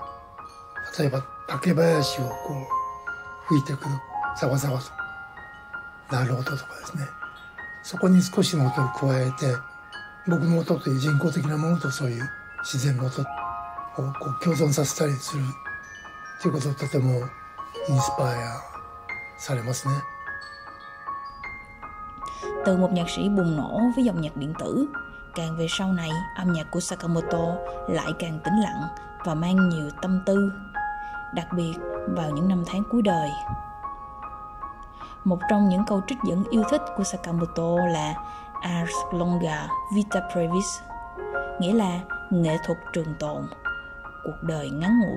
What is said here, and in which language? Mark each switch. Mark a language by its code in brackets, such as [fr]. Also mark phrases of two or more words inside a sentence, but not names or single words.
[ja] 例えば竹林をこう吹いてくるざわざわと鳴る音とかですね。そこに少しの音を加えて、僕の音という人工的なものとそういう自然の音をこう共存させたりするということをとてもインスパイアされますね。 [vi] Từ một nhạc sĩ bùng nổ với dòng nhạc điện tử, càng về sau này, âm nhạc của Sakamoto lại càng tĩnh lặng và mang nhiều tâm tư, đặc biệt vào những năm tháng cuối đời. Một trong những câu trích dẫn yêu thích của Sakamoto là [la] Ars longa, vita brevis, [vi] nghĩa là nghệ thuật trường tồn, cuộc đời ngắn ngủi.